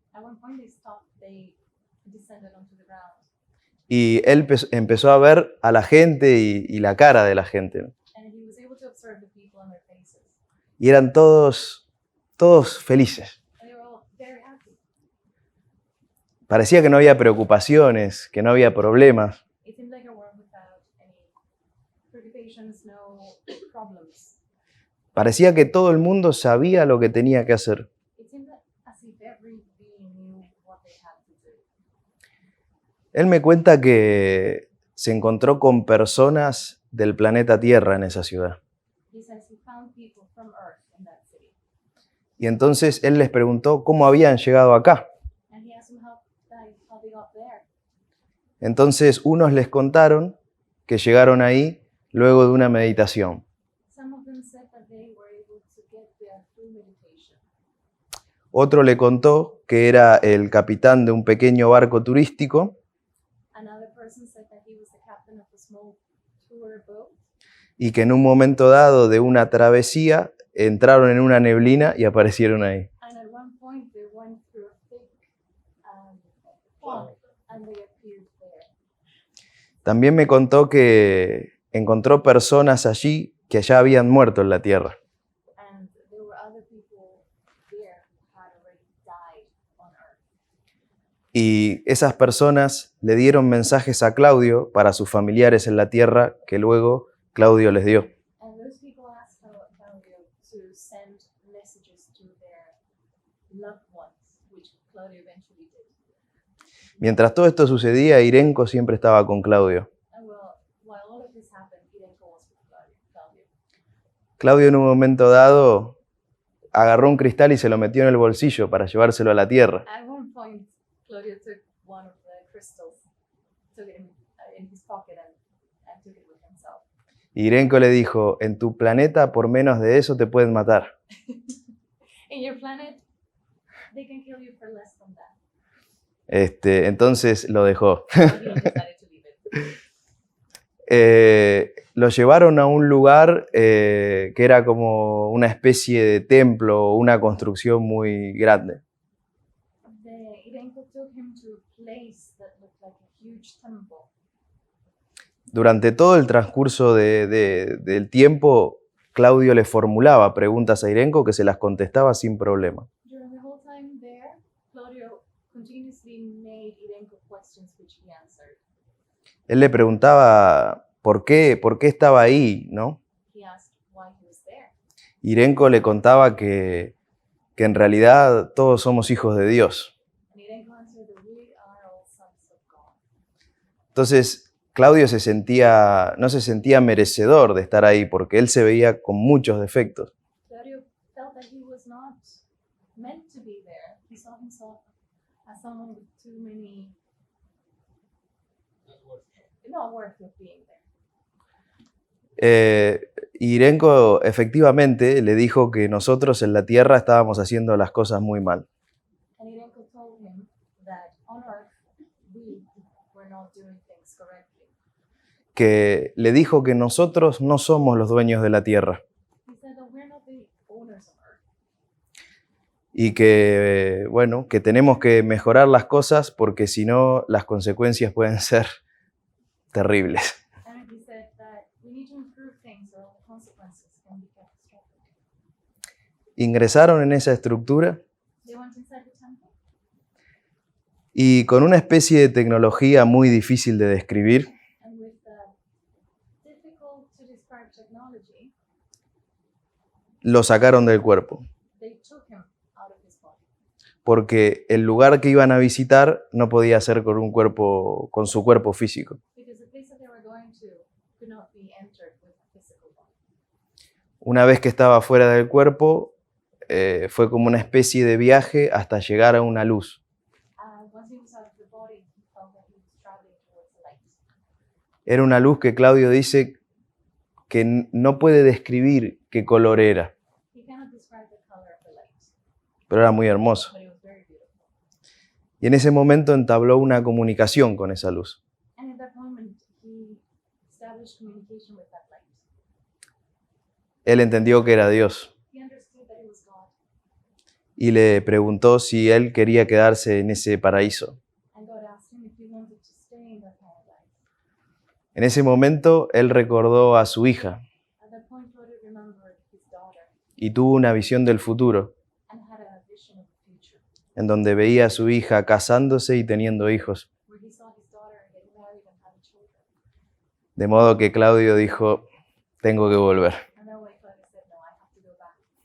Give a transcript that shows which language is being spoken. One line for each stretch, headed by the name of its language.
English: At one point they stopped, they descended onto the ground.
Spanish: Y él empezó a ver a la gente y la cara de la gente, ¿no?
English: And he was able to observe the people on their faces.
Spanish: Y eran todos felices.
English: And they were all very happy.
Spanish: Parecía que no había preocupaciones, que no había problemas.
English: It seemed like a world without any preoccupations, no problems.
Spanish: Parecía que todo el mundo sabía lo que tenía que hacer.
English: It seemed as if every being knew what they had to do.
Spanish: Él me cuenta que se encontró con personas del planeta Tierra en esa ciudad.
English: He says he found people from Earth in that city.
Spanish: Y entonces él les preguntó cómo habían llegado acá.
English: And he asked them how they got there.
Spanish: Entonces unos les contaron que llegaron ahí luego de una meditación.
English: Some of them said that they were able to get there through meditation.
Spanish: Otro le contó que era el capitán de un pequeño barco turístico
English: Another person said that he was the captain of a small tour boat.
Spanish: y que en un momento dado de una travesía entraron en una neblina y aparecieron ahí.
English: And at one point they went through a thick fog and they appeared there.
Spanish: También me contó que encontró personas allí que ya habían muerto en la tierra.
English: And there were other people there who had already died on Earth.
Spanish: Y esas personas le dieron mensajes a Claudio para sus familiares en la tierra que luego Claudio les dio.
English: And those people asked Claudio to send messages to their loved ones, which Claudio eventually did.
Spanish: Mientras todo esto sucedía, Irenco siempre estaba con Claudio.
English: And while all of this happened, Irenko was with Claudio.
Spanish: Claudio en un momento dado agarró un cristal y se lo metió en el bolsillo para llevárselo a la tierra.
English: At one point, Claudio took one of the crystals, took it in his pocket and took it with himself.
Spanish: Irenco le dijo, en tu planeta por menos de eso te pueden matar.
English: In your planet, they can kill you for less than that.
Spanish: Entonces lo dejó.
English: So he decided to leave it.
Spanish: Lo llevaron a un lugar que era como una especie de templo, una construcción muy grande.
English: Irenko took him to a place that looked like a huge temple.
Spanish: Durante todo el transcurso del tiempo, Claudio le formulaba preguntas a Irenco que se las contestaba sin problema.
English: During the whole time there, Claudio continuously made Irenko questions which he answered.
Spanish: Él le preguntaba por qué estaba ahí, ¿no?
English: He asked why he was there.
Spanish: Irenco le contaba que en realidad todos somos hijos de Dios.
English: And Irenko answered that we are all sons of God.
Spanish: Entonces, Claudio no se sentía merecedor de estar ahí porque él se veía con muchos defectos.
English: Claudio felt that he was not meant to be there. He saw himself as someone with too many, not worthy of being there.
Spanish: Irenco efectivamente le dijo que nosotros en la tierra estábamos haciendo las cosas muy mal.
English: And Irenko told him that on Earth we were not doing things correctly.
Spanish: Que le dijo que nosotros no somos los dueños de la tierra
English: He said that we're not the owners of Earth.
Spanish: y que, bueno, que tenemos que mejorar las cosas porque si no las consecuencias pueden ser terribles.
English: And he said that we need to improve things or the consequences can be catastrophic.
Spanish: Ingresaron en esa estructura
English: They went inside the temple.
Spanish: y con una especie de tecnología muy difícil de describir,
English: And with the difficult to describe technology,
Spanish: lo sacaron del cuerpo.
English: they took him out of his body.
Spanish: Porque el lugar que iban a visitar no podía ser con su cuerpo físico.
English: Because the place that they were going to could not be entered with a physical body.
Spanish: Una vez que estaba fuera del cuerpo, fue como una especie de viaje hasta llegar a una luz.
English: Once he was out of the body, he felt that he was traveling towards the light.
Spanish: Era una luz que Claudio dice que no puede describir qué color era,
English: He cannot describe the color of the light,
Spanish: pero era muy hermoso.
English: but it was very beautiful.
Spanish: Y en ese momento entabló una comunicación con esa luz.
English: And at that moment, he established communication with that light.
Spanish: Él entendió que era Dios
English: He understood that it was God.
Spanish: y le preguntó si él quería quedarse en ese paraíso.
English: And God asked him if he wanted to stay in that paradise.
Spanish: En ese momento, él recordó a su hija
English: At that point, Claudio remembered his daughter
Spanish: y tuvo una visión del futuro,
English: and had a vision of the future,
Spanish: en donde veía a su hija casándose y teniendo hijos.
English: where he saw his daughter getting married and having children.
Spanish: De modo que Claudio dijo, tengo que volver.
English: And that way Claudio said, no, I have to go back.